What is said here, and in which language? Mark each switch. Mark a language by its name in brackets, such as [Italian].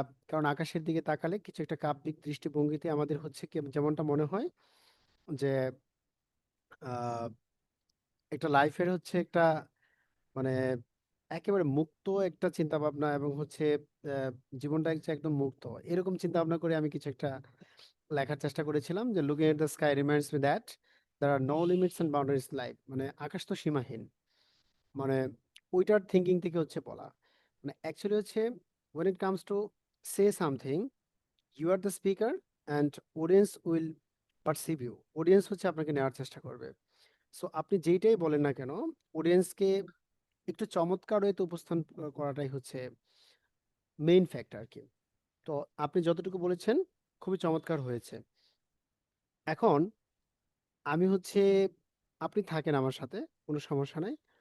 [Bangla] কারণ আকাশের দিকে তাকালে কিছু একটা কাব্যিক দৃষ্টিভঙ্গিতে আমাদের হচ্ছে কি, যেমনটা মনে হয় যে আহ, একটা লাইফের হচ্ছে একটা, মানে একেবারে মুক্ত একটা চিন্তা ভাবনা, এবং হচ্ছে আহ, জীবনটা হচ্ছে একদম মুক্ত, এরকম চিন্তা ভাবনা করে আমি কিছু একটা লেখার চেষ্টা করেছিলাম, যে looking at the sky reminds me that there আর no limits and boundaries life, মানে আকাশ তো সীমাহীন, মানে ওইটার থিঙ্কিং থেকে হচ্ছে বলা। মানে অ্যাকচুয়ালি হচ্ছে [English] when it comes to say something, you are the speaker and audience will perceive you, [Bangla] audience হচ্ছে আপনাকে নেওয়ার চেষ্টা করবে। সো আপনি যেইটাই বলেন না কেন, অডিয়েন্সকে একটু চমৎকার ওয়েতে উপস্থান করাটাই হচ্ছে মেইন ফ্যাক্টর আর কি। তো আপনি যতটুকু বলেছেন খুবই চমৎকার হয়েছে। এখন আমি হচ্ছে, আপনি থাকেন আমার সাথে, কোনো সমস্যা নাই।